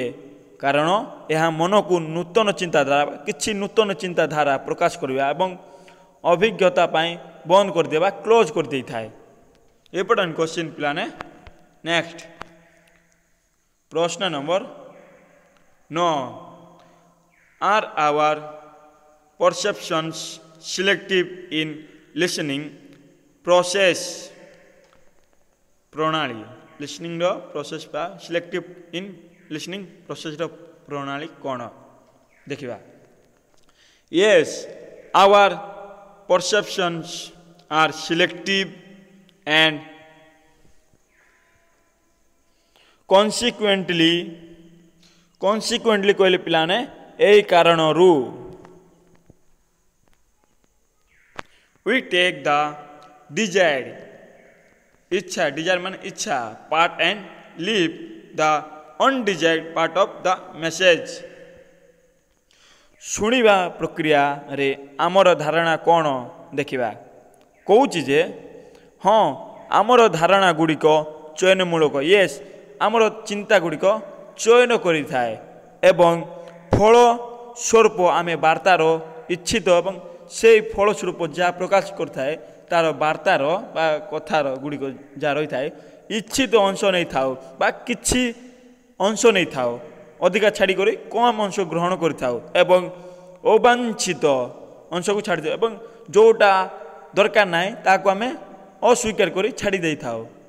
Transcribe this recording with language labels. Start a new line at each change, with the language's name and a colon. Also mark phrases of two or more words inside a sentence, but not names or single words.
Odia: କାରଣ ଏହା ମନକୁ ନୂତନ ଚିନ୍ତାଧାରା କିଛି ନୂତନ ଚିନ୍ତାଧାରା ପ୍ରକାଶ କରିବା ଏବଂ ଅଭିଜ୍ଞତା ପାଇଁ ବନ୍ଦ କରିଦିଏ ବା କ୍ଲୋଜ୍ କରିଦେଇଥାଏ।
English: important question ପିଲାମାନେ। ନେକ୍ସଟ ପ୍ରଶ୍ନ ନମ୍ବର 9 are our perceptions selective in listening process ପ୍ରଣାଳୀ।
Odia: listening ର process ବା
English: selective in listening process
Odia: ର ପ୍ରଣାଳୀ କ'ଣ ଦେଖିବା।
English: yes our perceptions are selective and consequently
Odia: କହିଲେ ପିଲାମାନେ ଏହି କାରଣରୁ
English: we take the desired इच्छा desire
Odia: ମାନେ ଇଚ୍ଛା
English: part and leave the undesired part of the message।
Odia: ଶୁଣିବା ପ୍ରକ୍ରିୟାରେ ଆମର ଧାରଣା କ'ଣ ଦେଖିବା। କହୁଛି ଯେ ହଁ ଆମର ଧାରଣା ଗୁଡ଼ିକ ଚୟନମୂଳକ। ୟେସ୍ ଆମର ଚିନ୍ତା ଗୁଡ଼ିକ ଚୟନ କରିଥାଏ ଏବଂ ଫଳ ସ୍ୱରୂପ ଆମେ ବାର୍ତ୍ତାର ଇଚ୍ଛିତ ଏବଂ ସେହି ଫଳସ୍ୱରୂପ ଯାହା ପ୍ରକାଶ କରିଥାଏ ତାର ବାର୍ତ୍ତାର ବା କଥାର ଗୁଡ଼ିକ ଯାହା ରହିଥାଏ ଇଚ୍ଛିତ ଅଂଶ ନେଇଥାଉ ବା କିଛି ଅଂଶ ନେଇଥାଉ ଅଧିକା ଛାଡ଼ିକରି କମ୍ ଅଂଶ ଗ୍ରହଣ କରିଥାଉ ଏବଂ ଅବାଞ୍ଛିତ ଅଂଶକୁ ଛାଡ଼ିଥାଉ ଏବଂ ଯେଉଁଟା ଦରକାର ନାହିଁ ତାହାକୁ ଆମେ ଅସ୍ୱୀକାର କରି ଛାଡ଼ି ଦେଇଥାଉ।